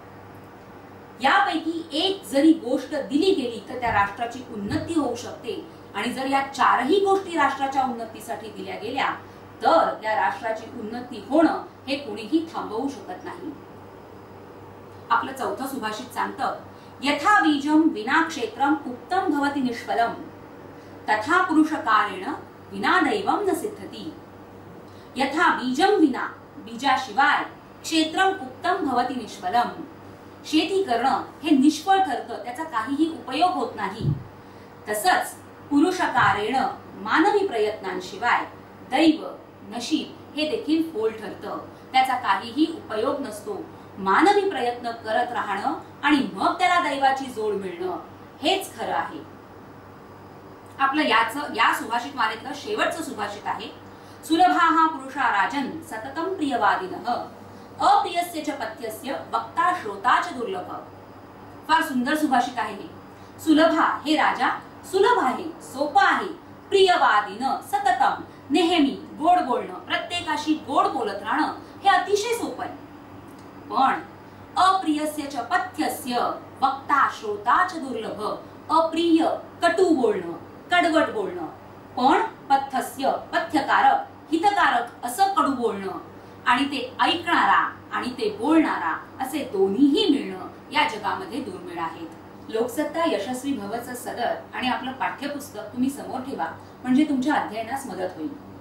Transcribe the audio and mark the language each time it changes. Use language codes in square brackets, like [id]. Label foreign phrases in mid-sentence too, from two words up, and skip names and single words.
[mr] यापैकी एक जरी गोष्ट दिली गेली तर त्या राष्ट्राची उन्नती होऊ शकते, आणि जर या 4ही गोष्टी राष्ट्राच्या उन्नतीसाठी दिल्या गेल्या तर त्या राष्ट्राची उन्नती होणं हे कोणीही थांबवू शकत नाही। आपलं चौथं सुभाषित सांगतं, [sa] यथा बीजं विना क्षेत्रम उक्तं भवति निष्फलम तथा पुरुषकारेण विना दैवं न सिद्धति। यथा बीजं विना, बीजाशिवाय, क्षेत्रम उक्तं भवति निष्फलम, [mr] शेती करणं हे निष्फळ ठरतं, त्याचा काहीही उपयोग होत नाही। तसंच पुरुषकारेण मानवी प्रयत्नांशिवाय दैव नशीब हे देखील फोल ठरतं, त्याचा काहीही उपयोग नसतो. मानवी प्रयत्न करत राहणं आणि मग त्याला दैवाची जोड मिळणं हेच खरं आहे. आपलं या सुभाषित मालेतलं शेवटचं सुभाषित आहे. [sa] सुलभाः पुरुषा राजन् सततं प्रियवादिनः अप्रियस्य च पथ्यस्य वक्ता श्रोता च दुर्लभ. [mr] फार सुंदर सुभाषित आहे हे. सुलभा हे राजा, सुलभ आहे, सोपं आहे. [sa] प्रियवादिन सततम [mr] नेहमी गोड बोलणं, प्रत्येकाशी गोड बोलत राहणं हे अतिशय सोपं आहे. [sa] पण अप्रियस्य च पथ्यस्य वक्ता श्रोता च दुर्लभ. [mr] अप्रिय कटू बोलणं, कडवट बोलणं, पण पथ्यस्य पथ्यकारक हितकारक असं कडू बोलणं आणि ते ऐकणारा आणि ते बोलणारा असे दोन्हीही मिळणं या जगामध्ये दुर्मिळ आहेत. लोकसत्ता यशस्वी भवचं सदर आणि आपलं पाठ्यपुस्तक तुम्ही समोर ठेवा, म्हणजे तुमच्या अध्ययनास मदत होईल.